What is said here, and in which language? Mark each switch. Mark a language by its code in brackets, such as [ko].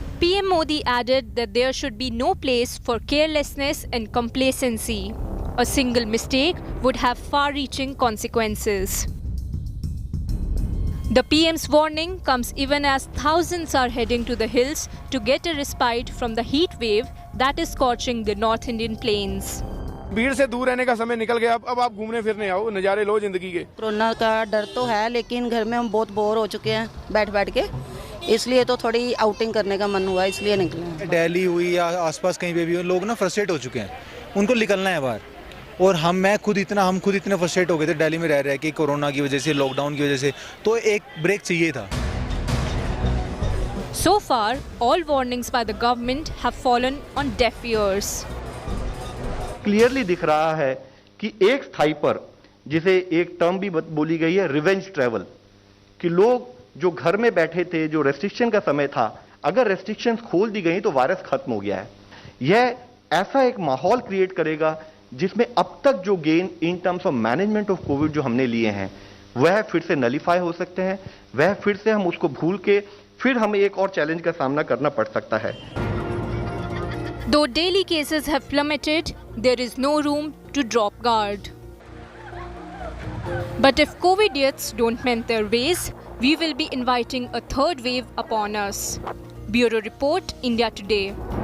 [en] PM Modi added that there should be no place for carelessness and complacency. A single mistake would have far-reaching consequences. The PM's warning comes even as thousands are heading to the hills to get a respite from the heat wave that is scorching the North Indian plains. [hi] भीड़ से दूर रहने का समय निकल गया. अब आप घूमने फिरने आओ, नज़ारे लो जिंदगी के. कोरोना का डर तो है, लेकिन घर में हम बहुत बोर हो चुके हैं बैठ के, इसलिए तो थोड़ी आउटिंग करने का मन हुआ, इसलिए निकले. दिल्ली हुई या आसपास कहीं पे भी लोग ना फ्रस्ट्रेट हो चुके हैं, उनको निकलना है बाहर. और हम खुद इतने फ्रस्ट्रेट हो गए थे दिल्ली में रह के कोरोना की वजह से, लॉकडाउन की वजह से, तो एक ब्रेक चाहिए था. [en] So far, all warnings by the government have fallen on deaf ears. [hi] Clearly दिख रहा है कि एक स्थाई पर, जिसे एक टर्म भी बोली गई है रिवेंज ट्रैवल, कि लोग जो घर में बैठे थे, जो रेस्ट्रिक्शन का समय था, अगर रेस्ट्रिक्शंस खोल दी गई तो वायरस खत्म हो गया है। यह ऐसा एक माहौल क्रिएट करेगा जिसमें अब तक जो [en] gain in terms of management of Covid [hi] जो हमने लिए हैं वह फिर से नलीफाई हो सकते हैं, वह फिर से हम उसको भूल के फिर हमें एक और चैलेंज का सामना करना पड़ सकता है। [en] Though daily cases have plummeted, there is no room to drop guard. But if COVIDiots don't mend their ways, we will be inviting a third wave upon us. Bureau Report, India Today.